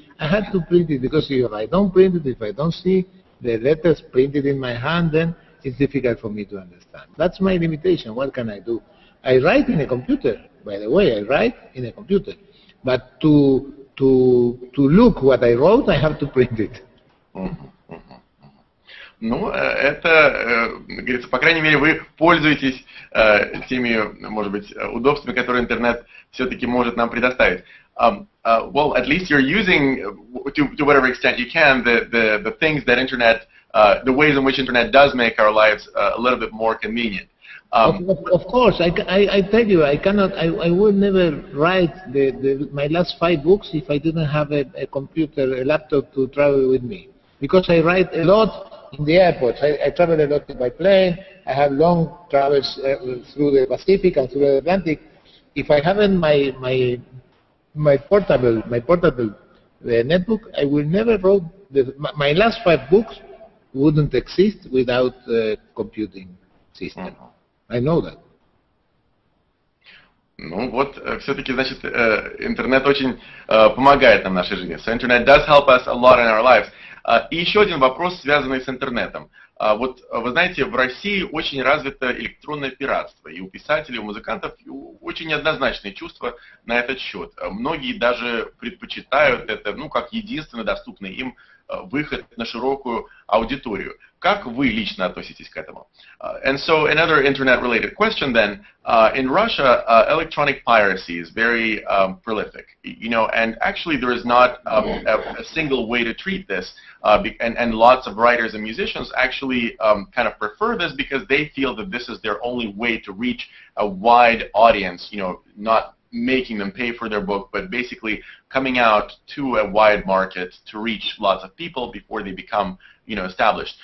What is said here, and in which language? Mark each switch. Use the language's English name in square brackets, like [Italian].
[English] I have to print it, because if I don't print it, if I don't see the letters printed in my hand, then it's difficult for me to understand. That's my limitation. What can I do? I write in a computer, by the way. I write in a computer. But to look what I wrote, I have to print it. [Russian] Ну, это, говорится, по крайней мере, вы пользуетесь теми, может быть, удобствами, которые интернет все-таки может нам предоставить. [English] Well, at least you're using, to whatever extent you can, the things that internet, the ways in which internet does make our lives a little bit more convenient. Of course, I tell you, I would never write my last 5 books if I didn't have a computer, a laptop to travel with me. Because I write a lot in the airports. I travel a lot by plane. I have long travels through the Pacific and through the Atlantic. If I haven't my portable netbook, I will never write. My last 5 books wouldn't exist without a computing system. I know that. [Russian] Ну вот, все-таки, значит, интернет очень помогает нам в нашей жизни. [English] So internet does help us a lot in our lives. [Russian] И еще один вопрос, связанный с интернетом. Вот, вы знаете, в России очень развито электронное пиратство. И у писателей, у музыкантов очень неоднозначные чувства на этот счет. Многие даже предпочитают это, ну, как единственный доступный им выход на широкую аудиторию. Как вы лично относитесь к этому? [English] And so another internet-related question then. In Russia, electronic piracy is very prolific, you know, and actually there is not a single way to treat this, and lots of writers and musicians actually kind of prefer this because they feel that this is their only way to reach a wide audience, you know, not making them pay for their book, but basically coming out to a wide market to reach lots of people before they become, you know, established.